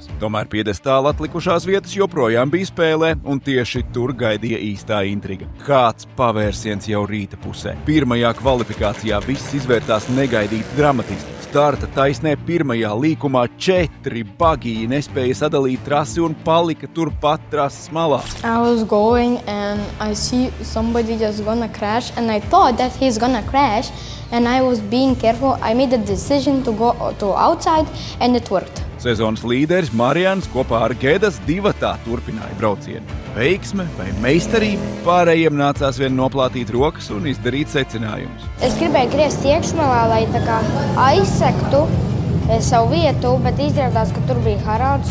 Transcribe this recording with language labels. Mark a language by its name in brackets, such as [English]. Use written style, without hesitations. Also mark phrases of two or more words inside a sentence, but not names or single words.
[Latvian] Tomēr piedestāla atlikušās vietas joprojām bija spēlē, un tieši tur gaidīja īstā intriga. Kāds pavērsiens jau rīta pusē. Pirmajā kvalifikācijā viss izvērtās negaidīti dramatiski. Starta taisnē pirmajā līkumā 4 bagiji nespēja sadalīt trasi un palika turpat trases malā. [English] I was going and I see somebody just gonna crash and I thought that he's gonna crash and I was being careful. I made a decision to go to outside and it worked. [Latvian] Sezonas līderis Marians kopā ar Gedas divatā turpināja braucienu. Veiksme vai meistarība? Pārējiem nācās vien noplātīt rokas un izdarīt secinājumus. Es gribēju griezt iekšmalā, lai tā kā aizsektu savu vietu, bet izrādās, ka tur bija Haralds.